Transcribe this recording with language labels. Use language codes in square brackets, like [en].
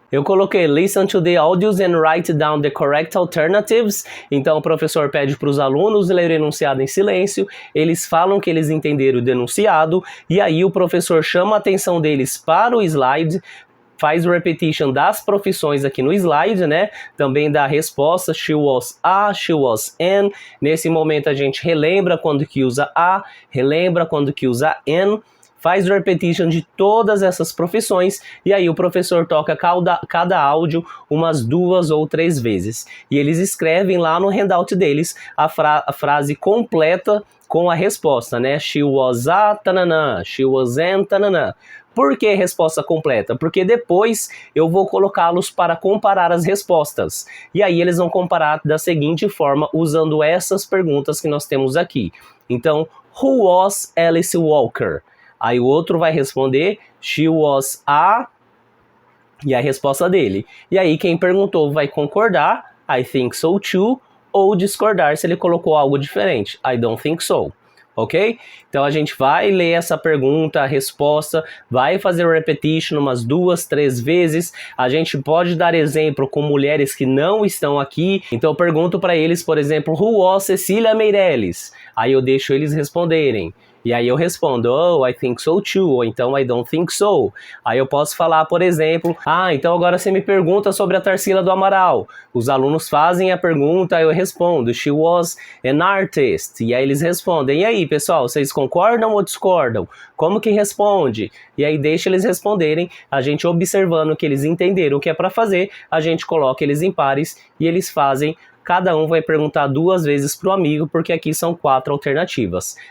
[en] Eu coloquei listen to the audios and write down the correct alternatives. [pt] Então o professor pede para os alunos ler o enunciado em silêncio, eles falam que eles entenderam o denunciado e aí o professor chama a atenção deles para o slide, faz o repetition das profissões aqui no slide, né? [en] Também da resposta, she was a, she was an. [pt] Nesse momento a gente relembra quando que usa a, relembra quando que usa an. Faz o repetition de todas essas profissões e aí o professor toca cada áudio umas 2 ou 3 vezes. E eles escrevem lá no handout deles a frase completa com a resposta, né? [en] She was a tananã, she was an tananã. [pt] Por que resposta completa? Porque depois eu vou colocá-los para comparar as respostas. E aí eles vão comparar da seguinte forma, usando essas perguntas que nós temos aqui. Então, who was Alice Walker? Aí o outro vai responder, she was a... E a resposta dele. E aí quem perguntou vai concordar, I think so too, ou discordar se ele colocou algo diferente, I don't think so. Ok? Então a gente vai ler essa pergunta, a resposta, vai fazer o repetition umas 2, 3 vezes. A gente pode dar exemplo com mulheres que não estão aqui. Então eu pergunto para eles, por exemplo, who was Cecília Meirelles? Aí eu deixo eles responderem. [en] E aí eu respondo, oh, I think so too, ou então I don't think so. [pt] Aí eu posso falar, por exemplo, então agora você me pergunta sobre a Tarsila do Amaral. Os alunos fazem a pergunta, eu respondo, she was an artist. E aí eles respondem, e aí pessoal, vocês concordam ou discordam? Como que responde? E aí deixa eles responderem, a gente observando que eles entenderam o que é para fazer, a gente coloca eles em pares e eles fazem. Cada um vai perguntar 2 vezes para o amigo, porque aqui são 4 alternativas.